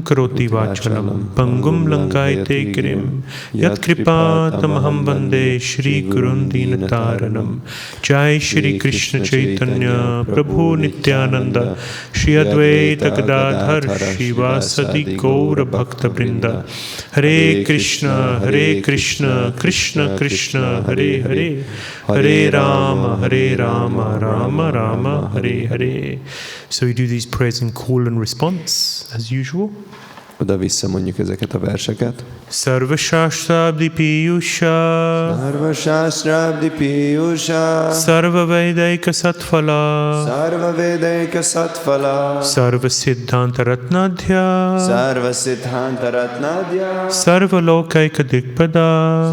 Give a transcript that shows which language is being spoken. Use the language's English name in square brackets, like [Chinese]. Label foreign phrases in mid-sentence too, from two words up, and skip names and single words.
[Sanskrit] करोति वाचालं पङ्गुं लङ्घयते गिरिं यत् कृपातमहं वन्दे श्री गुरुं दीनतारणम् जय श्री कृष्ण चैतन्य प्रभु नित्यानन्द श्री अद्वैत गदाधर श्रीवासादि गौर भक्त वृन्द हरे कृष्ण कृष्ण कृष्ण हरे हरे हरे राम राम राम हरे हरे. [English] So we do these prayers in call and response as usual. [Hungarian] Oda-vissza mondjuk ezeket a verseket. [Sanskrit] सर्व शास्त्राब्धि पीयूष सर्व शास्त्राब्धि पीयूष सर्व वेदैक सत्फल सर्व वेदैक सत्फल सर्व सिद्धान्त रत्नाढ्य सर्व सिद्धान्त रत्नाढ्य सर्व लोकैक दिक्पद